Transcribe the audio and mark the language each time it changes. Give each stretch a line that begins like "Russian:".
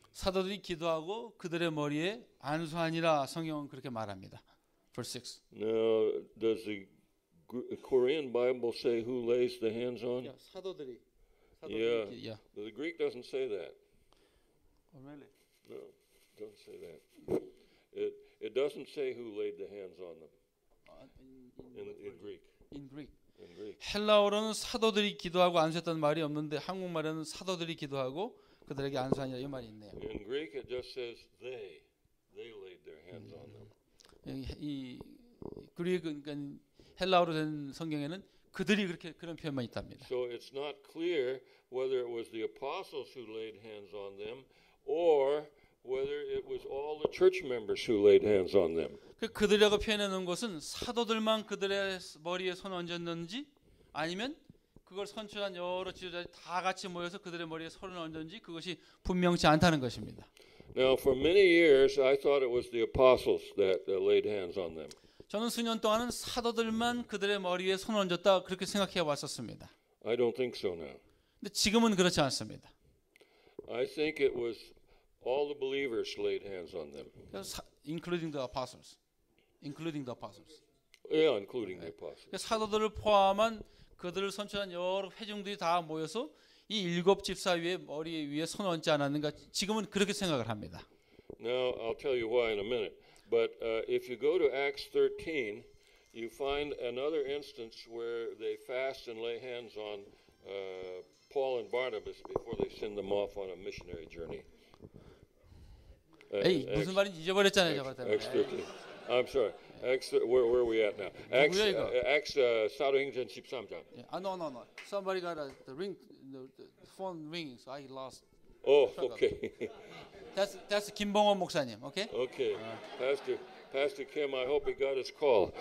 Korean: 사도들이 기도하고 그들의 머리에 안수하니라 성경은 그렇게 말합니다.
English: Verse 6. Now, does the Korean Bible say who lays the hands on?
Korean: 사도들이.
English: Yeah. Yeah. The Greek doesn't say that. Oh, really? No, it doesn't say that. It doesn't say who laid the hands on them in Greek. In Greek. In Greek.
Korean: 헬라어로는 사도들이 기도하고 안수했다는 말이 없는데 한국말에는 사도들이 기도하고 그들에게 안수하니라 이 말이 있네요.
English: In Greek, it just says they laid their hands on them.
Korean: 이 그리고 그러니까 헬라어로 된 성경에는 그들이 그런 표현만 있답니다.
English: So it's not clear whether it was the apostles who laid hands on them or whether it was all the church members who laid hands on them.
Korean: 그들이라고 표현해 놓은 것은 사도들만 그들의 머리에 손 얹었는지 아니면 그걸 선출한 여러 지도자들이 다 같이 모여서 그들의 머리에 손을 얹은지 그것이 분명치 않다는 것입니다.
English: Now, for many years, I thought it was the apostles that laid hands on them.
Korean: 저는 수년 동안은 사도들만 그들의 머리 위에 손을 얹었다 그렇게 생각해 왔었습니다.
English: I don't think so now.
Korean: 근데 지금은 그렇지 않습니다.
English: I think it was all the believers laid hands on them. Including the apostles. Including the apostles. Yeah, including the apostles.
Korean: 사도들을 포함한 그들을 선출한 여러 회중들이 다 모여서 이 일곱 집사 위에 머리 위에 손 얹지 않았는가? 지금은 그렇게 생각을 합니다.
English: Now, I'll tell you why in a minute. But if you go to Acts 13, you find another instance where they fast and lay hands on Paul and Barnabas before they send them off on a missionary journey.
Korean: 에이, 무슨 말인지 잊어버렸잖아요, 저거 때문에.
English: Acts 13. I'm sorry. Where are we at now? Acts
Korean: 사도행전 13장.
English: No. Somebody got the ring, the phone ringing, so I lost. Oh, okay. That's 김봉원 목사님, okay? Okay. Pastor Kim, I hope he got his call.